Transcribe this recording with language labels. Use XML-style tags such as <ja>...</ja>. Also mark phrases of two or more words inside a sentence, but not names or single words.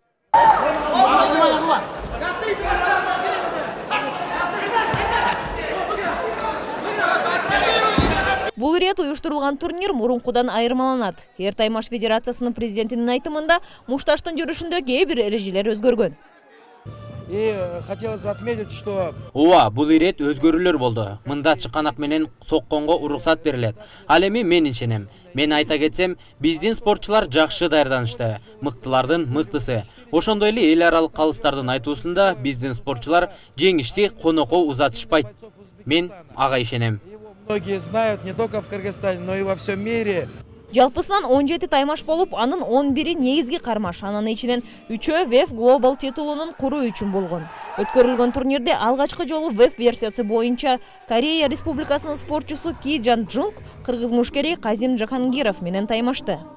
<ky>Бул ирет уюштурулган турнир мурункудан айырмаланат. Эр таймаш федерациясынын президентинин айтымында мушташтын жүрүшүндө кээ бир эрежелер өзгөргөн.</ky> <ru>И хотелось бы отметить, что</ru> <ky>бул ирет өзгөрүүлөр болду. Мында чыканак менен сокконго уруксат берилет. Ал эми мен ишенем. Мен айта кетсем, биздин спортчулар жакшы даярданышты. Мыктылардын мыктысы. Ошондой эле эл аралык калыстардын айтуусунда биздин спортчулар жеңишти конокко узатышпайт. Мен ага ишенем.</ky> <ru>Многие знают не только в Кыргызстане, но и во всем мире.</ru> <ky>Жалпысынан 17 таймаш болуп, анын 11-и негизги кармаш, анын ичинен 3-өө VEF Global титулунун куруу үчүн болгон. Өткөрүлгөн турнирде алгачкы жолу VEF версиясы боюнча Корея Республикасынын спортчусу Ки Жан Джунг кыргыз мушкери Казим Жахангиров менен таймашты.</ky>